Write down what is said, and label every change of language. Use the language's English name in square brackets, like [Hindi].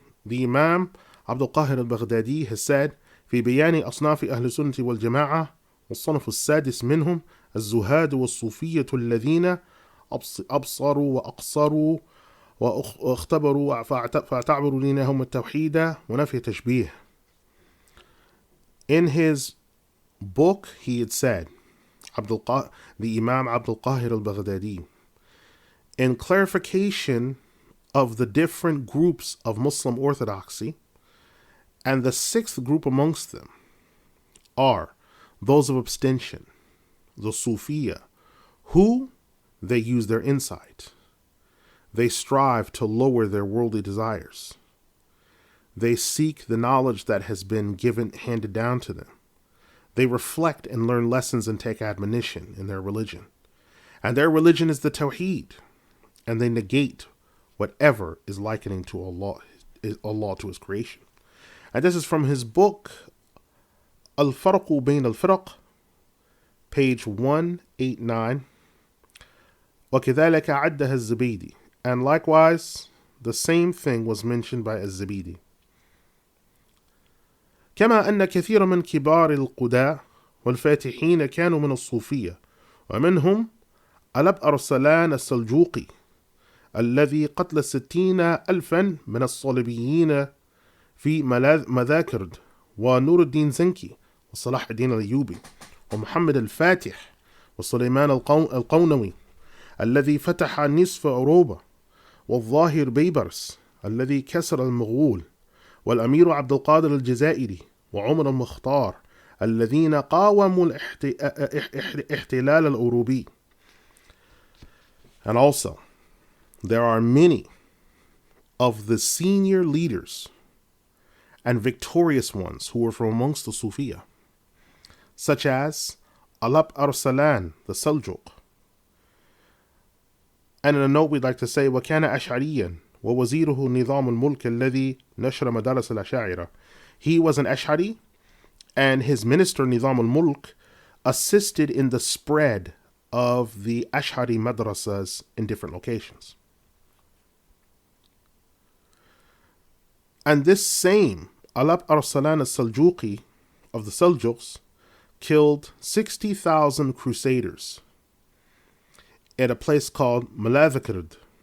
[English] The Imam [Arabic] عبد القاهر البغدادي [English] has said [Arabic] في بيان أصناف أهل السنة والجماعة والصنف السادس منهم الزهاد والصوفية الذين أبصروا وأقصروا واختبروا فاعتبروا دينهم التوحيد ونفي تشبيه. [English] In his book he had said, the Imam Abdul Qahir al-Baghdadi, in clarification of the different groups of Muslim orthodoxy, and the sixth group amongst them are those of abstention, the Sufiya, who they use their insight, They strive to lower their worldly desires. They seek the knowledge that has been handed down to them. They reflect and learn lessons and take admonition in their religion. And their religion is the Tawheed. And they negate whatever is likening to Allah to his creation. And this is from his book, Al-Farqu Bayn al-Firaq, page 189. [Arabic] وَكَذَلَكَ عَدَّهَا الزَّبِيدِ. [English] And likewise, the same thing was mentioned by الزبيدي. [Arabic] كما أن كثير من كبار القداة والفاتحين كانوا من الصوفية ومنهم علب أرسلان السلجوقي الذي قتل 60,000 من الصليبيين في مذاكرد ونور الدين زنكي وصلاح الدين الأيوبي ومحمد الفاتح وسليمان القونوي الذي فتح نصف أوروبا والظاهر بيبرس الذي كسر المغول والأمير عبد القادر الجزائري وعمر المختار الذين قاوموا الاحتلال الأوروبي. [English] And also, there are many of the senior leaders and victorious ones who were from amongst the Sufiya, such as Alap Arsalan, the Seljuk. And in a note, we'd like to say, [Arabic] وَكَانَ أَشْعَرِيًّا وَوَزِيرُهُ نِظَامُ الْمُلْكِ الَّذِي نَشْرَ مَدَارِسَ الْأَشَاعِرَةِ. [English] He was an Ash'ari, and his minister, Nizam al-Mulk, assisted in the spread of the Ash'ari madrasas in different locations. And this same Alap Arsalan al-Saljuqi of the Seljuks killed 60,000 crusaders at a place called Malavakrd.